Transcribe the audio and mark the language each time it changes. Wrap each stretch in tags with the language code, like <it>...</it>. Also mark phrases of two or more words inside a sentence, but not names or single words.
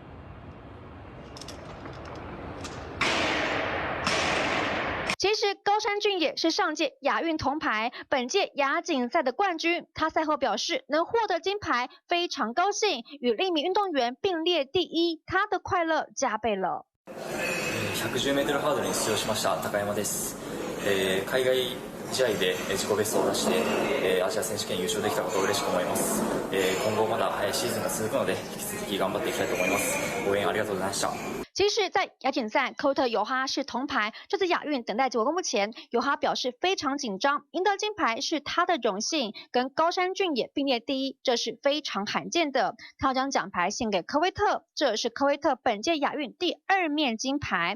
<zh>其实高山俊也是上届亚运铜牌，本届亚锦赛的冠军。他赛后表示，能获得金牌非常高兴，与另一名运动员并列第1，他的快乐加倍了。</zh> <ja>110m ハードルに出場しました高山です。海外試合で自己ベストを出してアジア選手権優勝できたことを嬉しく思います。今後まだシーズンが続くので引き続き頑張っていきたいと思います。応援ありがとうございました。</ja> <zh>其实，在亚锦赛，科威特尤哈是铜牌。这次亚运等待结果公布前，尤哈表示非常紧张，赢得金牌是他的荣幸，跟高山俊也并列第1，这是非常罕见的。他要将奖牌献给科威特，这是科威特本届亚运第2面金牌。</zh>